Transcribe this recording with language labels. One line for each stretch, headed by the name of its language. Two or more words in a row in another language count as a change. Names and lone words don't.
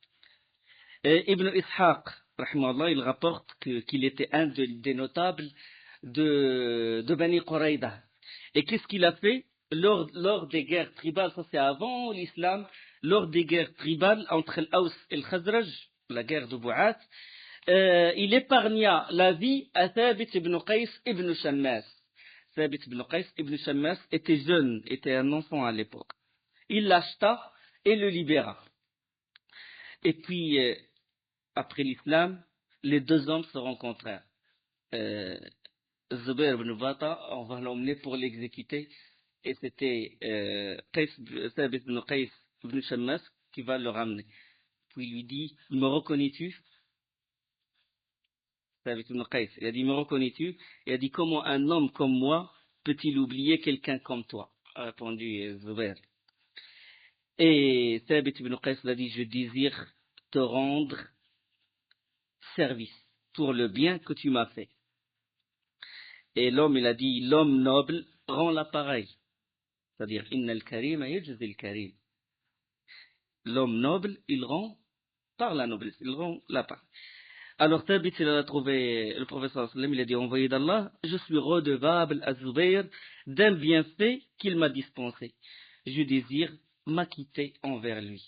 French: Et Ibn Ishaq, rahimahullah, il rapporte qu'il était un des notables de Bani Quraïda. Et qu'est-ce qu'il a fait lors des guerres tribales, ça c'est avant l'islam, lors des guerres tribales entre l'Aws et le Khazraj, la guerre de Bou'at, il épargna la vie à Thabit ibn Qais ibn Shammas. Thabit ibn Qais ibn Shammas était jeune, était un enfant à l'époque. Il l'acheta et le libéra. Et puis, après l'islam, les deux hommes se rencontrèrent. Zubair ibn Bata, on va l'emmener pour l'exécuter. Et c'était Thabit ibn Qais ibn Shammas qui va le ramener. Puis il lui dit, me reconnais-tu? Thabit ibn Qais, il a dit, me reconnais-tu? Il a dit, comment un homme comme moi peut-il oublier quelqu'un comme toi? A répondu Zubair. Et Thabit ibn Qais a dit, je désire te rendre service pour le bien que tu m'as fait. Et l'homme, il a dit, l'homme noble rend l'appareil. C'est-à-dire,
Arabic: إن الكريم يجزي الكريم.
French: L'homme noble, il rend par la noblesse, il rend l'appareil. Alors Thabit, il a trouvé le professeur sallam, il a dit, envoyé d'Allah, je suis redevable à Zubayr d'un bienfait qu'il m'a dispensé. Je désire m'acquitter envers lui.